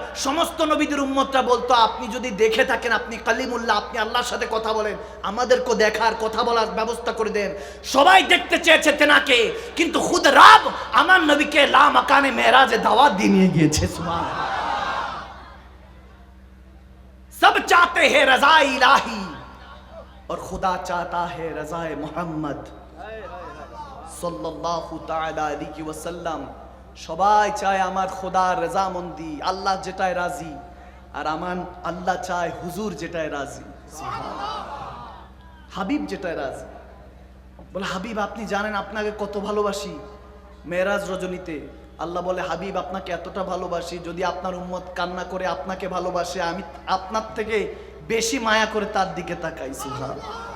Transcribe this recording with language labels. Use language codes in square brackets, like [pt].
[bn] সমস্ত নবীদের উম্মতরা বলতো, আপনি যদি দেখে থাকেন, আপনি কালিমুল্লাহ, আপনি আল্লাহর সাথে কথা বলেন, আমাদেরকে দেখার কথা বলার ব্যবস্থা করে দেন। সবাই দেখতে চেয়েছে তেনাকে, কিন্তু খুদ রব আমার নবীকে লা মাকানে মেরাজে দাওয়াত দিয়ে নিয়ে গিয়েছে। সুবহানাল্লাহ। [hi] सब चाहते हैं रजा इलाही और खुदा चाहता है रजाए मोहम्मद सल्लल्लाहु ताआला अलैहि वसल्लम। [bn] সবাই চায় আমার খোদার রেজামন্দি, আল্লাহ যেটায় রাজি, আর আমার আল্লাহ চায় হুজুর যেটায় রাজি, হাবিব যেটায় রাজি। বলে হাবিব আপনি জানেন আপনাকে কত ভালোবাসি। মেরাজ রজনীতে আল্লাহ বলে, হাবিব আপনাকে এতটা ভালোবাসি, যদি আপনার উম্মত কান্না করে আপনাকে ভালোবাসে, আমি আপনার থেকে বেশি মায়া করে তার দিকে তাকাই। সুবহানাল্লাহ।